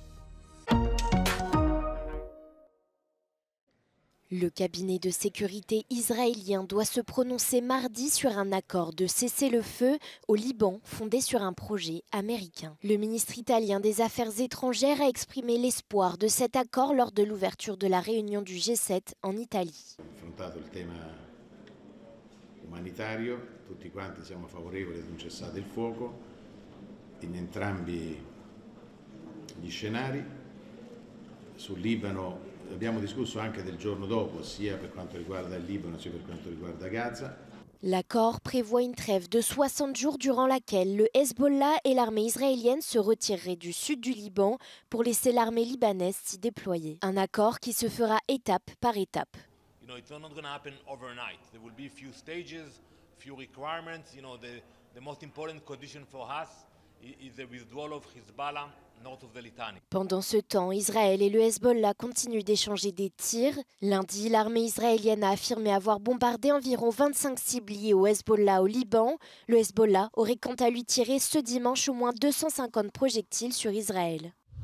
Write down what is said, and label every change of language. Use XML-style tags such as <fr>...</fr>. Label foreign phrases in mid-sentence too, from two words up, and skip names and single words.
<fr>Le cabinet de sécurité israélien doit se prononcer mardi sur un accord de cessez-le-feu au Liban fondé sur un projet américain. Le ministre italien des Affaires étrangères a exprimé l'espoir de cet accord lors de l'ouverture de la réunion du G7 en Italie.</fr> <it>Il tema umanitario, tutti quanti siamo favorevoli ad un cessate il fuoco in entrambi gli scenari. Sul Libano abbiamo discusso anche del giorno dopo, sia per quanto riguarda il Libano sia per quanto riguarda Gaza.</it> <fr>L'accord prévoit une trêve de 60 jours durant laquelle le Hezbollah et l'armée israélienne se retireraient du sud du Liban pour laisser l'armée libanaise s'y déployer. Un accord qui se fera étape par étape.</fr> <en>It's not going to happen overnight. There will be few stages, few requirements. The most important condition for us is the withdrawal of Hezbollah north of the Litani.</en> <fr>Pendant ce temps, Israël et le Hezbollah continuent d'échanger des tirs. Lundi, l'armée israélienne a affirmé avoir bombardé environ 25 cibles liées au Hezbollah au Liban. Le Hezbollah aurait quant à lui tiré ce dimanche au moins 250 projectiles sur Israël.</fr>